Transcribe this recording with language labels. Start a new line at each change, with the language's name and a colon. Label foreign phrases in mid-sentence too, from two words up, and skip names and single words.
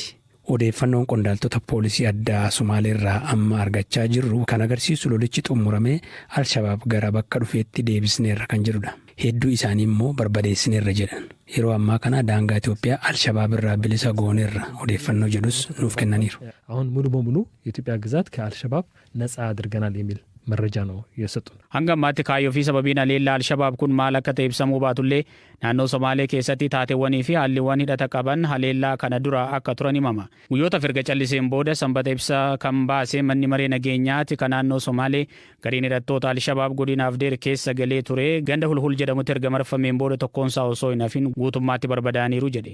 Oromo: Odeeffannoon qondaaltota poolisii addaa Somaalee irraa amma argachaa jirru kan agarsiisu lolichi xumuramee Alshabaab gara bakka dhufeetti deebisneerra kan jedhudha. Hedduu isaanii immoo barbadeessineerra jedhan. Yeroo ammaa kana daangaa Itoophiyaa Alshabaab irraa bilisa gooneerra odeeffannoo jedhus nuuf kennaniiru.
Amharic: አሁን ሙሉ በሙሉ የኢትዮጵያ ግዛት ከአልሸባብ ነፃ አድርገናል የሚል መረጃ ነው የሰጡን።
Oromo: Hanga ammaatti kaayyoo fi sababiin haleellaa Alshabaab kun maal akka ta'e ibsamuu baatullee naannoo Somaalee keessatti taateewwanii fi haalliiwwan hidhata qaban haleellaa kana dura akka turan himama. Guyyoota erga calliseen booda sanbata ibsa kan baase manni maree nageenyaati kan naannoo Somaalee gariin hidhattoota Alshabaab godina Afdeer keessa galee ture ganda hulhul jedhamutti erga marfameen booda tokkoonsaa osoo hin hafin guutummaatti barbadaaniiru jedhe.